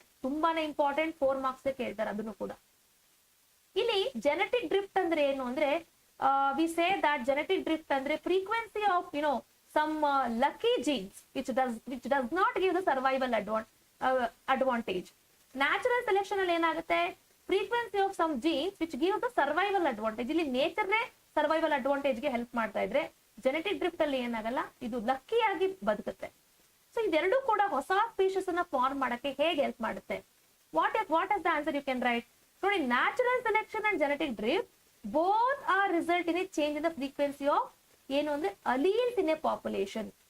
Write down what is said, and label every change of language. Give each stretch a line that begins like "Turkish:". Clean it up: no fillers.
Kannada: ತುಂಬಾನೇ important, 4 marks ಕೇಳ್ತಾರೆ ಅದನ್ನು ಕೂಡ. ಇಲ್ಲಿ ಜೆನೆಟಿಕ್ ಡ್ರಿಫ್ಟ್ ಅಂದ್ರೆ ಏನು ಅಂದ್ರೆ,
English: We say that genetic drift ಅಂದ್ರೆ frequency of some lucky genes which does not give the survival advantage. Natural selection
Kannada: ಅಲ್ಲಿ ಏನಾಗುತ್ತೆ,
English: frequency of some genes which give the survival advantage.
Kannada: ಇಲ್ಲಿ ನೇಚರ್ ಸರ್ವೈವಲ್ ಅಡ್ವಾಂಟೇಜ್ ಗೆ help ಮಾಡ್ತಾ ಇದ್ರೆ, genetic drift ಅಲ್ಲಿ ಏನಾಗಲ್ಲ, ಇದು ಲಕ್ಕಿ ಆಗಿ ಬದುಕುತ್ತೆ. ಸೊ ಇದೆರಡು ಕೂಡ ಹೊಸ ಸ್ಪೀಶೀಸ್ ಅನ್ನ ಫಾರ್ಮ್ ಮಾಡಕ್ಕೆ ಹೇಗೆ ಹೆಲ್ಪ್ ಮಾಡುತ್ತೆ?
English: What is the answer you can write.
Kannada: ನೋಡಿ,
English: natural selection and genetic drift both are result in a change in the frequency of
Kannada: ಏನು ಅಂದ್ರೆ
English: Alleles in a population.